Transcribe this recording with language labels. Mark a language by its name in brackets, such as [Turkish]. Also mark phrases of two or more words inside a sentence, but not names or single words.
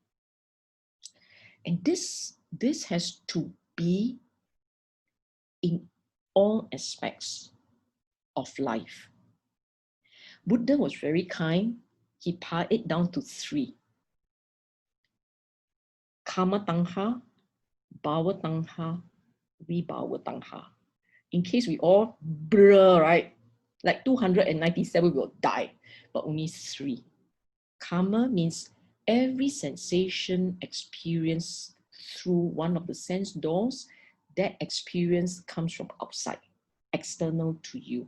[English] And this has to be in all aspects of life. Buddha was very kind. He pared it down to 3. [Pali] Karma tanha, bhava tanha, vibhava tanha. [English] In case we all blur, right? Like 297 will die, but only 3. Karma means every sensation experienced through one of the sense doors, that experience comes from outside, external to you.